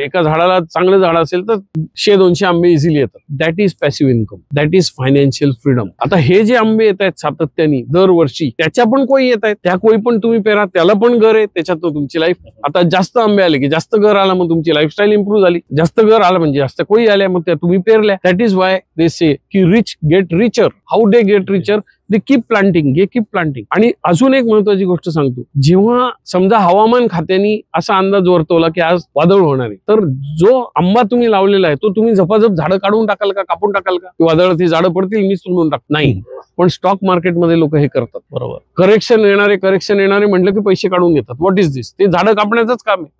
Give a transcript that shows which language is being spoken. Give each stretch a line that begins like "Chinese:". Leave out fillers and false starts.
Marathi: एका झाडाला चांगलं झाड असेल तर 100-200 आंबे इझिली येतात.
English: That is passive income, that is financial freedom.
Marathi: आता हे जे आंबे येत आहेत सातत्याने दरवर्षी, त्याच्या पण कोई येत आहेत, त्या कोई पण तुम्ही पेरा, त्याला पण घर आहे, त्याच्यात तुमची लाईफ. आता जास्त आंबे आले की जास्त घर आला, मग तुमची लाईफस्टाईल इम्प्रूव्ह झाली. जास्त घर आलं म्हणजे जास्त कोई आल्या, मग त्या तुम्ही पेरल्या.
English: That is why they say की rich get richer. How they get richer? They keep planting, they keep planting.
Marathi: आणि अजून एक महत्वाची गोष्ट सांगतो, जेव्हा समजा हवामान खात्याने असा अंदाज वर्तवला की आज वादळ होणार आहे, तर जो आंबा तुम्ही लावलेला आहे तो तुम्ही झपाझप झाडं काढून टाकाल का, कापून टाकाल का? वादळात ही झाडं पडतील, मी सोडून टाक नाही. पण स्टॉक मार्केटमध्ये लोक हे करतात. बरोबर. करेक्शन येणारे म्हटलं की पैसे काढून घेतात.
English: What is this?
Marathi: ते झाडं कापण्याचंच काम आहे.